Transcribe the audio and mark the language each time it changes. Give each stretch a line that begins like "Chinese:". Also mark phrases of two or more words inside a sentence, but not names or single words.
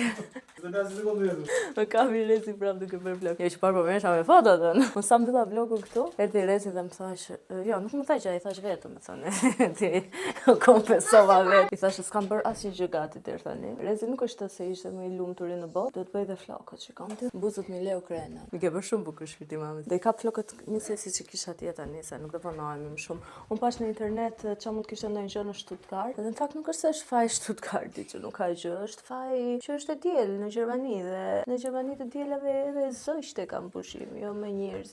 Albanian: Më kam i Rezi prapë duke bërë vlog. Jo që parë po merresha me fotot. Unë sa mbylla vlogun këtu, erdhi Rezi dhe më thash, jo, nuk më tha që ai thash vetëm, më thonë. Ti konfesova vetë. I thash s'kam bërë asnjë gjë gati deri tani. Rezi nuk është se ishte më i lumturi në botë, do të bëj dhe flokët, shikon ti. Buzët mi leu krena. Mi ke bërë shumë bukur shpirti mamës. Do i kap flokët njësesi që kisha atje tani, se nuk do vonohemi më shumë. Unë pash në internet ç'a mund të kishte ndonjë gjë në Stuttgart, dhe në fakt nuk është se është faji Stuttgarti që nuk ka gjë, është faji që është e diel në Gjermani dhe në Gjermani të dielave edhe zështe kanë pushim, jo me njerëz.